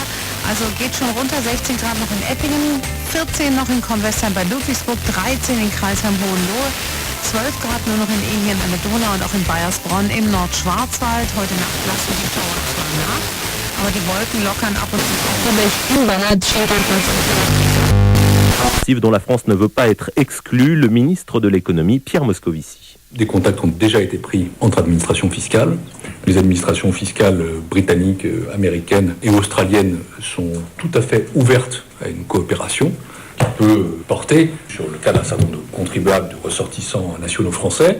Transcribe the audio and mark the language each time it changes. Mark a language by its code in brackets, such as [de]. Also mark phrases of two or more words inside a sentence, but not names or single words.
[de] Also geht schon runter, 16 Grad noch in Eppingen, 14 noch in Kornwestheim bei Ludwigsburg, 13 in Kreisheim-Hohenlohe, 12 Grad nur noch in Ehingen an der Donau und auch in Baiersbronn im Nordschwarzwald. Heute Nacht lassen die Schauer zwar nach, aber die Wolken lockern ab und zu auf. [fr] Dont la France ne veut pas être exclue, le ministre de l'économie, Pierre Moscovici. Des contacts ont déjà été pris entre administrations fiscales. Les administrations fiscales britanniques, américaines et australiennes sont tout à fait ouvertes à une coopération qui peut porter sur le cas d'un certain nombre de contribuables, de ressortissants nationaux français.